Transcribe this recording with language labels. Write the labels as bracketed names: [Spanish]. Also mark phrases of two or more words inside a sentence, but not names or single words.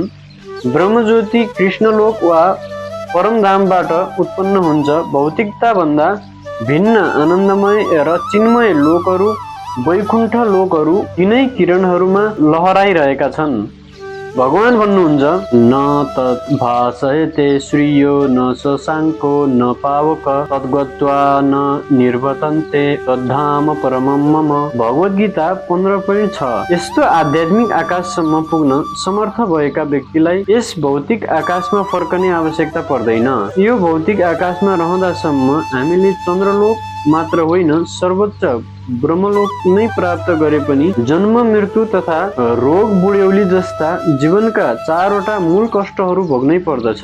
[Nepali] ब्रह्मज्योति कृष्णलोक वा परमधामबाट उत्पन्न हुन्छ। भौतिकता भन्दा भिन्न आनन्दमय र चिन्मय लोकहरू, वैकुण्ठ लोकहरू तिनै किरणहरूमा लहराइरहेका छन्। भगवान भन्नुहुन्छ, [Sanskrit] न तत् भासयते श्रियो न शशाङ्को न पावक तद्गत्वा न निर्वर्तन्ते तद्धाम परमं मम। [Nepali] भगवत गीता 15.6। यस्तो आध्यात्मिक आकाशसम्म पुग्न समर्थ भएका व्यक्तिलाई यस भौतिक आकाशमा फर्कने आवश्यकता पर्दैन। यो भौतिक आकाशमा रहँदासम्म हामीले चन्द्रलोक मात्र होइन, सर्वोच्च ब्रह्मलोक नै प्राप्त गरे पनि जन्म मृत्यु तथा रोग बुढ्यौली जस्ता जीवनका 4वटा मूल कष्टहरू भोग्नै पर्दछ।